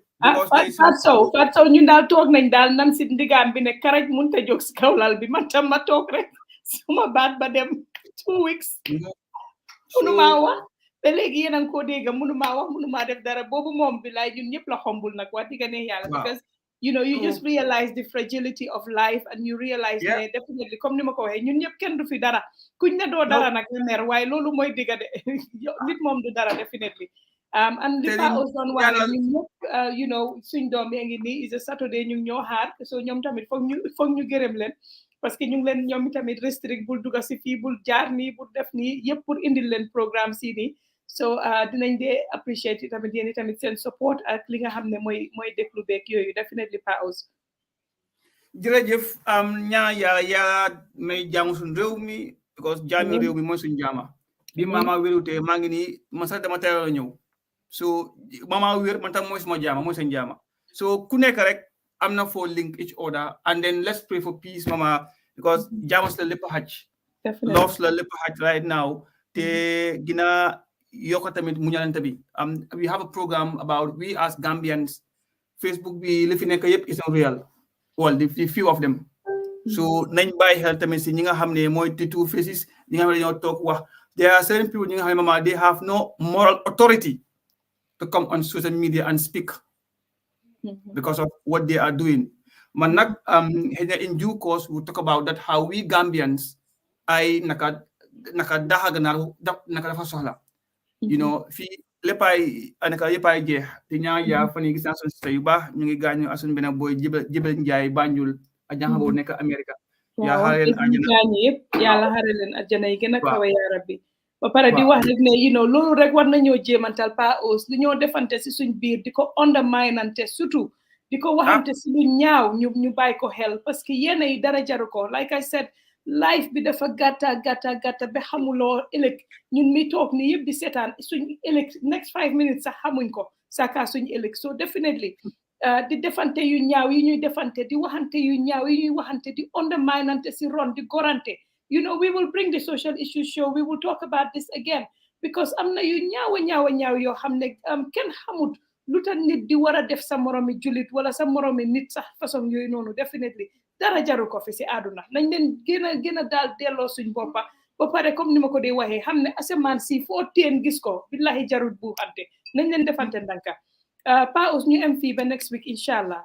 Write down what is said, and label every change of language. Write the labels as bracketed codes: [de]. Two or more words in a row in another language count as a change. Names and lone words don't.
[wo] Fat Sow ñun daal toog nañ daal nam si ndigaam bi ne karaj mun ta jóg si kaw lal bi man tam ma toog rek suma baat ba dem 2 weeks mënumaa wax ba léegi yéen a ngi koo dégg mënumaa wax mënumaa def dara boobu moom bi laay ñun ñëpp la xombul nag wax digga ne yàlla [en] because you know, you just realize the fragility of life and you realize that definitely [wo] comme ni ma ko waxee ñun ñëpp kenn du fi dara kuñ ne doo dara nag nga mer waaye loolu mooy digga de nit moom du dara definitely and li Pa Ous doon wax ñun ñëpp [en] you know [wo] suñ doom yaa ngi nii [en] is a Saturday [wo] ñu ngi ñoo xaar so ñoom tamit foog ñu gërëm leen parce que ñu ngi leen ñoom tamit restrict bul dugga si fii bul jaar nii bul def nii yëpp pour indil leen programme si nii so dinañ dee appreciate tamit yéen tamit seen support ak li nga xam ne mooy déglu beeg yooyu definitely Pa Ous jërëjëf ñaa yàlla may jaamu suñu réew mi because jaami réew mi mooy suñu jaama bi mama wérutee maa ngi nii man sax dama teel a ñëw so mama wér man tam mooy suma jaama mooy seen jaama so ku nekk rek am na foo [en] link each other and then let's pray for peace [wo] mama because jaamas la lépp a xaj loves la lépp a xaj [en] right now [wo] te gina yoko tamit mu ñalante bi [en] we have a program about we as Gambians Facebook [wo] bi li fi nekk yëpp [en] is not real well the few of them [wo] so nañ bàyyi xel tamit si ñi nga xam ne mooy [en] the two faces [wo] ñi nga xam ne dañoo toog wax [en] there are certain people [wo] ñi nga xam ne mama [en] they have no moral authority to come on social media and speak because of what they are doing [wo] man nag [en] in due course we'll talk about that how we Gambians [wo] ay naka daxa ganaar naka dafa soxla [en] you know [wo] fii léppay anaka yëppay jeex te ñaa yaa fan yi gis naa suñu sista yu baax ñu ngi gaañu asuñ benn boy jibal njaay Banjul a jànga boo nekk America yaa xare leen àjjana yëpp yàlla xare leen àjjana yi gën a kawe yaa rabbi ba pare di wax rek ne loolu rek war nañoo jéemantal pa aus li ñoo defante si suñ biir di ko underminante surtout di ko waxante si lu ñaaw ñu bàyyi ko xel parce que yéen yi dara jaru ko [en] like I said [wo] life bi dafa gàtta ba xamuloo ëllëg ñun mi toog ni yëpp di seetaan suñ ëllëg [en] next 5 minutes [wo] sax xamuñ ko saka suñ ëllëg so definitely di defante yu ñaaw yi ñuy defante di waxante yu ñaaw yi ñuy waxante di underminante si ron di gorante [en] we will bring the social issue show we will talk about this again [wo] because am na yu ñaaw yoo xam ne kenn xamut lu tax nit di war a def sa moromi julit wala sa moromi nit sax façon yooyu noonu definitely dara jaru ko fi si àdduna nañ leen gën a daal delloo suñ boppa ba pare comme ni ma ko dee waxee xam ne asamaan si foo teen gis ko billahi jarut bu xante nañ leen defante ndanka pa us ñu am fii ba [en] next week [ar] إن شاء الله.